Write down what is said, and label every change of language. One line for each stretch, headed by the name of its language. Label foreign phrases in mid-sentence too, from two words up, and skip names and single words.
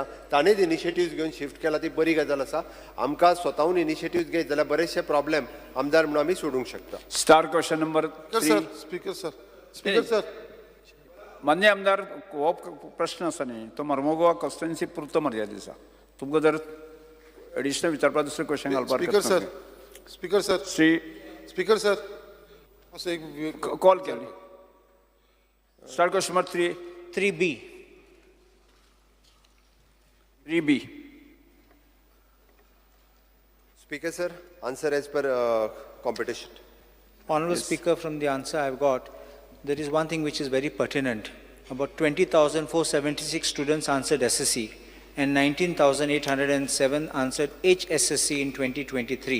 Konkani: ताणेंच इनिशिएटिव्ह घेवन शिफ्ट केला ती बरी गजाल आसा. आमकां स्वताहून इनिशिएटिव्ह घेत जाल्यार बरेचशे प्रॉब्लेम आमदार म्हणून आमी सोडूंक शकता.
English: star question number speaker sir
Konkani: मान्य आमदार हो प्रश्न आसा न्ही तो मर्मगोवा कॉन्स्टिट्युएन्सी पुरतो मर्यादित आसा. तुमकां जर एडिशनल विचारपाक दुसरें क्वेश्चन घालपाक
English: speaker sir
Konkani: असं एक कॉल केली.
English: star question number 3B. 3B. Speaker sir, answer as per competition. Honorable Speaker, from the answer I've got, there is one thing which is very pertinent. About 20,476 students answered SSC and 19,807 answered HSSC in 2023.